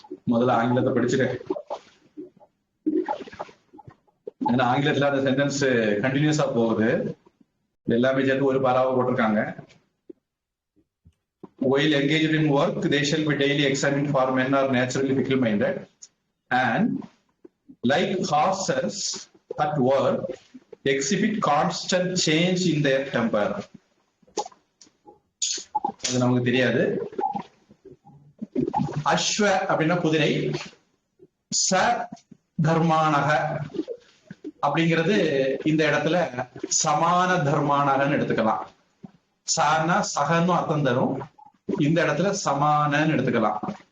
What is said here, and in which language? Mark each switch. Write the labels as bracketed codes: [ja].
[ta] முதல்ல ஆங்கிலத்தை படிச்சுட்டேன். ஆங்கிலத்துல அந்த சென்டென்ஸ் கண்டினியூஸா போகுது. எல்லாமே சேர்த்து ஒரு பாராவை போட்டிருக்காங்க. [en] While engaged in work, they shall be daily examined for men are naturally fickle-minded, and like horses at work, exhibit constant change in their temper. [ta] அது நமக்கு தெரியாது. அஸ்வ அப்படின்னா குதிரை, ச தர்மானக அப்படிங்கிறது இந்த இடத்துல சமான தர்மானகன்னு எடுத்துக்கலாம். சானா சகன்னு அர்த்தம் தரும். இந்த இடத்துல சமானன்னு எடுத்துக்கலாம்.